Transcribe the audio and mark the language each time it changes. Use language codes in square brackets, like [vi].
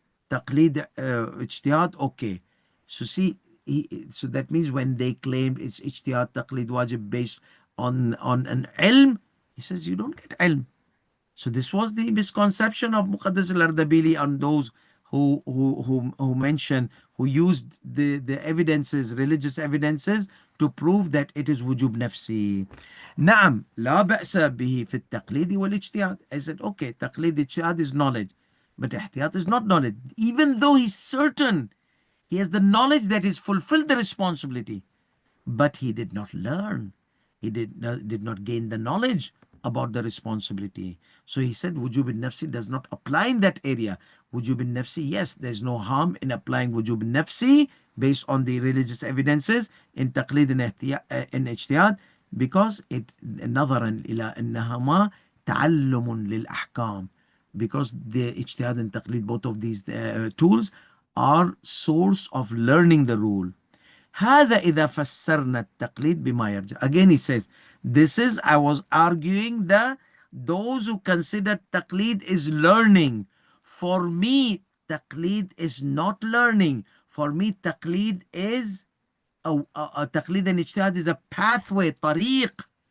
[en] Taqleed ijtihad, okay. So see, so that means when they claimed it's ijtihad taqleed wajib based on an ilm, he says you don't get ilm. So this was the misconception of Muqaddas al-Ardabili and those who mentioned, who used the evidences, religious evidences, to prove that it is wujub nafsi. [ar] نعم لا بأس به في التقليد والاجتهاد. [en] I said, okay, taqleed ijtihad is knowledge, but ihtiyat is not knowledge. Even though he's certain, he has the knowledge that he's fulfilled the responsibility, but he did not learn. He did not gain the knowledge about the responsibility. So he said wujub nafsi does not apply in that area. Wujub nafsi, yes, there's no harm in applying wujub nafsi based on the religious evidences in taqleed and ijtihad, because it [ar] نظرا إلى أنهما تعلم للأحكام, [en] because the ijtihad and taqleed, both of these tools, are source of learning the rule. [ar] هذا إذا فسرنا التقليد بما يرجع. [en] Again he says, this is, I was arguing that those who consider taqleed is learning. For me, taqleed is not learning. For me, taqleed is taqleed and ijtihad is a pathway, tariq.